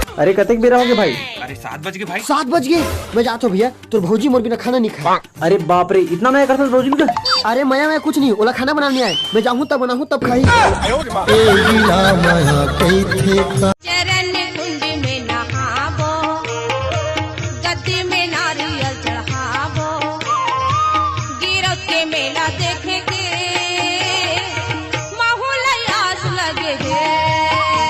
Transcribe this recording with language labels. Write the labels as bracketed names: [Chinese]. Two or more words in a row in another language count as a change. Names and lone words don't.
[Chhattisgarhi] अरे कतेक बेरा हो गए भाई? अरे 7 बज गए भाई। 7 बज गए। मैं जाता हूँ भैया, तोर भौजी मोर बिना खाना नहीं खा। अरे बाप रे, इतना मैं करता भौजी बिना? अरे मैं कुछ नहीं, ओला खाना बनाने आए। मैं जाऊँ तब बनाऊँ तब खाई। चरण कुंड में नहाबो, गद्दी में नारियल चढ़ाबो, गिरव के मेला देखे के माहौल आस लगे है।